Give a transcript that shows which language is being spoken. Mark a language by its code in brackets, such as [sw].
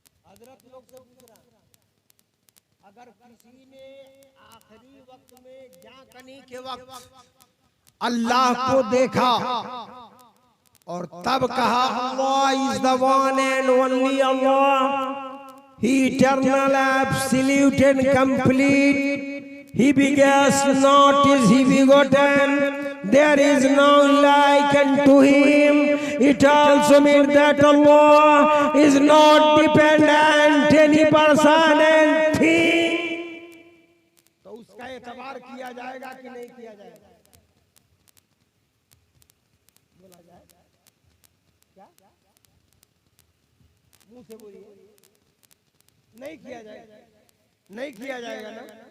[hi] हजरत लोग से पूछ रहा, अगर किसी ने आखिरी वक्त में जाकनी के वक्त अल्लाह को देखा और तब कहा [en] Allah is the one and only Allah, he eternal absolute and complete, he begets not, is he begotten, there is none like unto him. It also means that Allah is not dependent any person and thing. [hi] तो उसका एतबार किया जाएगा कि नहीं किया जाएगा? बोला जाएगा क्या? मुंह से बोलिए, नहीं किया जाएगा, नहीं किया जाएगा ना।